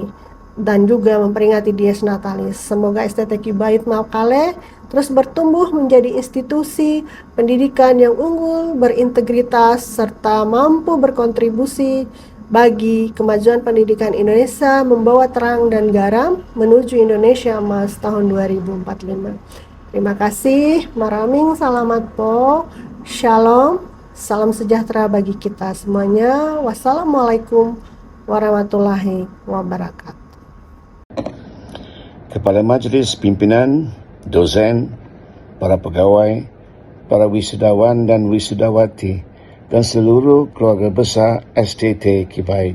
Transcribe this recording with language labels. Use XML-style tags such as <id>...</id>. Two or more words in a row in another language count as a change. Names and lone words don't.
<id>Dan juga memperingati</id> <la>Dies Natalis.</la> <id>Semoga STT Kibait Makale terus bertumbuh menjadi institusi pendidikan yang unggul, berintegritas, serta mampu berkontribusi bagi kemajuan pendidikan Indonesia, membawa terang dan garam menuju Indonesia Emas tahun 2045. Terima kasih,</id> <tl>maraming salamat po,</tl> <id>shalom, salam sejahtera bagi kita semuanya.</id> <ar>والسلام عليكم ورحمة الله وبركاته.</ar> <id>Kepada Majlis Pimpinan, dosen, para pegawai, para wisudawan dan wisudawati, dan seluruh keluarga besar STT Kibait.</id>